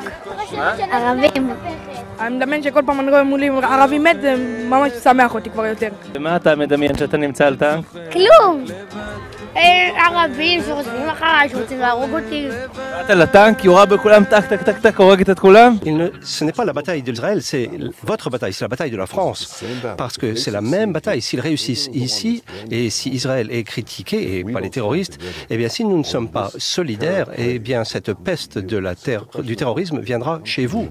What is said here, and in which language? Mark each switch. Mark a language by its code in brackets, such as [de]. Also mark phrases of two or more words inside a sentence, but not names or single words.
[he] ערבים. אני מדמיין שכל פעם אני רואה מולי ערבי מת, זה ממש שמח אותי כבר יותר. ומה אתה מדמיין שאתה נמצא על טנק? כלום! ערבים שרוצים אחריי, שרוצים להרוג אותי. באת לטנק, יורה בכולם, טק טק טק טק, הורגת את כולם? [fr] Ce n'est pas la bataille d'Israël, c'est votre bataille, c'est la bataille de la France. Parce que c'est la même bataille. S'ils réussissent ici, et si Israël est critiqué, et pas les terroristes, eh bien si nous ne sommes pas solidaires, eh bien cette peste du terrorisme viendra chez vous.